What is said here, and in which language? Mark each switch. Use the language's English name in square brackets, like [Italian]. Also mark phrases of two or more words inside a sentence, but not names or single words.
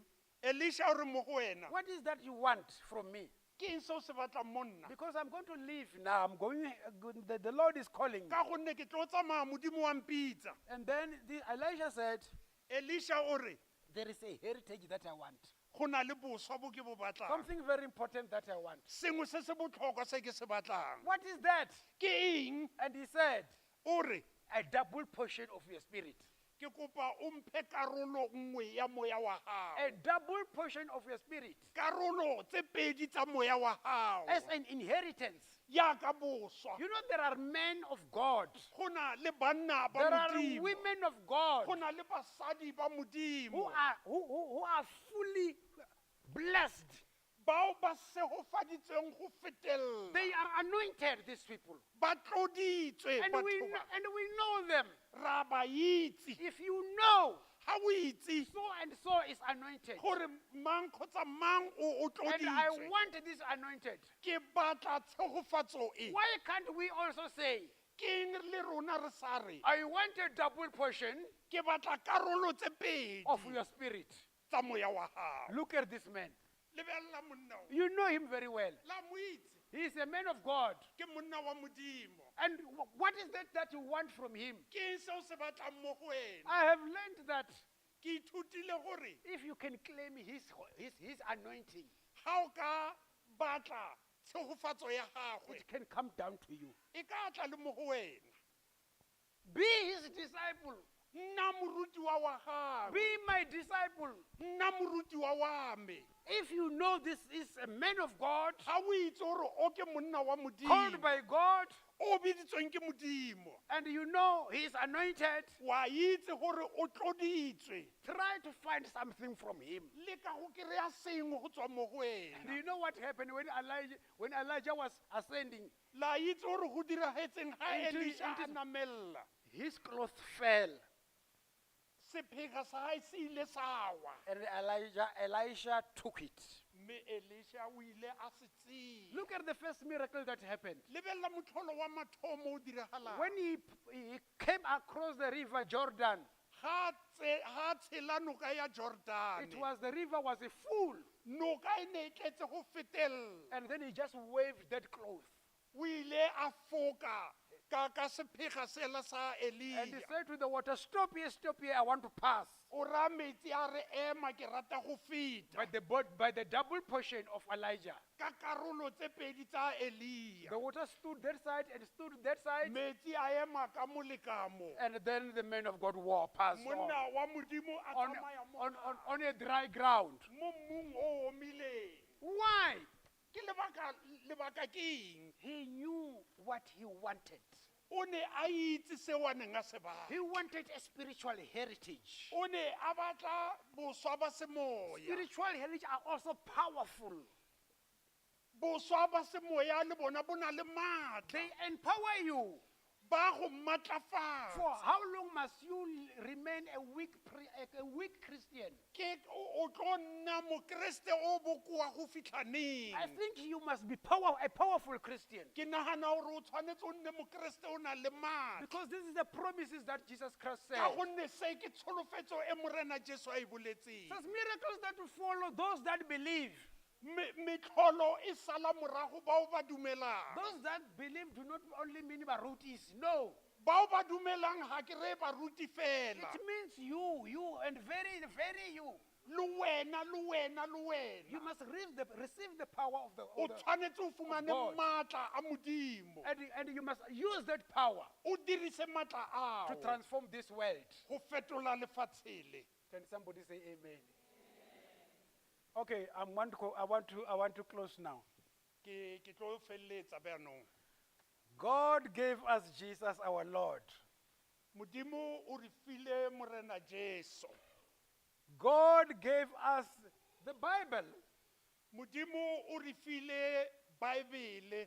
[Tswana] Elisha o re mo go wena, [English] what is that you want from me? [Tswana] ke eng se o se batlang mo nna? [English] Because I'm going to leave now. I'm going, the Lord is calling me. [Tswana] Ka gonne ke tlo tsamaya modimo wa mpitsa. [English] And then Elisha said, [Tswana] Elisha o re, [English] there is a heritage that I want. [Tswana] go na le boswa bo ke bo batlang. [English] Something very important that I want. [Tswana] Sengwe se se botlhokwa se ke se batlang. [English] What is that? [Tswana] Ke eng? [English] And he said, [Tswana] O re, [English] a double portion of your spirit. [Tswana] ke kopa o mphe karolo nngwe ya moya wa [English] A [Tswana] gago. [English] double portion of your spirit. [Tswana] Karolo tse pedi tsa moya wa [English] As [Tswana] gago. [English] an inheritance. [Tswana] Yaka boswa. [English] You know there are men of God. [Tswana] Go na le banna ba [English] There are [Tswana] modimo. [English] women of God [Tswana] Go na le basadi ba [English] who [Tswana] modimo. [English] are fully blessed. [Tswana] bao ba segofaditsweng go fetella [English] They are anointed, these people. [Tswana] ba tloditswe [English] And [Tswana] batho ba. [English] we know them. [Tswana] Ra ba itse [English] If you know [Tswana] ha o itse [English] so and so is anointed, [Tswana] gore mang kgotsa mang o [English] and I [Tswana] tloditswe [English] want this anointed, [Tswana] ke batla tshegofatso e [English] why can't we also say, [Tswana] ke eng le rona re sa re [English] I want a double portion [Tswana] ke batla karolo tse pedi [English] of your spirit? [Tswana] tsa moya wa gago. [English] Look at this man. [Tswana] Lebelela monna o. [English] You know him very well. [Tswana] La mo itse [English] He is a man of God. [Tswana] ke monna wa modimo [English] And what is that you want from him? [Tswana] ke eng se o se batlang mo go wena. [English] I have learned that [Tswana] Ke ithutile gore [English] if you can claim his anointing, [Tswana] ha o ka batla tshegofatso ya gagwe [English] it can come down to you. [Tswana] e ka tla le mo go wena. [English] Be his disciple. [Tswana] Nna morutiwa wa gagwe, [English] Be my disciple. [Tswana] nna morutiwa wa me. [English] If you know this is a man of God, [Tswana] Ga o itse gore o ke monna wa [English] called [Tswana] modimo [English] by God, [Tswana] o biditsweng ke modimo, [English] and you know he is anointed, [Tswana] wa itse gore o tloditswe, [English] try to find something from him. [Tswana] le ka go kry-a sengwe go tswa mo go [English] Do [Tswana] wena. [English] you know what happened when Elijah was ascending? [Tswana] La itse gore go diragetseng ga [English] Into- [Tswana] Elisha a [English] into- [Tswana] namelela [English] His cloth fell, [Tswana] sephega sa gae se ile sa wa, [English] and Elisha took it. [Tswana] mme Elisha o ile a se tseya. [English] Look at the first miracle that happened. [Tswana] Lebelela motlholo wa mathomo o diragalang. [English] When he came across the river Jordan, [Tswana] Ga tshela noka ya Jordane, [English] it was the river was full, [Tswana] noka e ne e tletse go fetelela. [English] and then he just waved that cloth. [Tswana] O ile a foka ka sephega sela sa [English] And he [Tswana] Elia. [English] said to the water, stop here, I want to pass. [Tswana] O ra metsi a re ema ke rata go feta. [English] By the double portion of Elijah, [Tswana] Ka karolo tse pedi tsa Elia. [English] the water stood that side and stood that side, [Tswana] Metsi a ema ka mo le ka mo. [English] and then the man of God passed on, [Tswana] Monna wa modimo a [English] on, [Tswana] tsamaya mo [English] on a dry ground. [Tswana] mo mmung o omileng. [English] Why? [Tswana] Ke lebaka ke eng? [English] He knew what he wanted. [Tswana] O ne a itse seo a neng a se batla. [English] He wanted a spiritual heritage. [Tswana] O ne a batla boswa ba semoya. [English] Spiritual heritage are also powerful. [Tswana] Boswa ba semoya le bona bo na le maatla. [English] They empower you. [Tswana] Ba go [English] For [Tswana] matlafatsa. [English] how long must you remain a weak Christian? [Tswana] Ke o tlo nna mokreste o bokoa go fitlha neng? [English] I think you must be a powerful Christian. [Tswana] Ke nagana gore o tshwanetse o nne mokreste o na le maatla. [English] Because this is the promises that Jesus Christ said. [Tswana] Ka gonne se ke tsholofetso e morena Jesu a e boletseng. [English] There's miracles that will follow those that believe. [Tswana] Metlholo e sala morago bao ba dumelang. [English] Those that believe do not only mean barutis. No. [Tswana] Bao ba dumelang ha ke re baruti fela. [English] It means you, and very, very you. [Tswana] Le wena, le wena, le [English] You [Tswana] wena. [English] must receive the power of the [Tswana] O tshwanetse o fumane [English] God. [Tswana] maatla a modimo. [English] and you must use that power [Tswana] O dirise maatla [English] to [Tswana] ao [English] transform this world. [Tswana] go fetola lefatshe le. [English] Can somebody say amen? Okay, I want to close now. [Tswana] Ke tlo feleletsa bjanong. [English] God gave us Jesus our Lord. [Tswana] Modimo o re file morena Jesu. [English] God gave us the Bible, [Tswana] Modimo o re file Bible,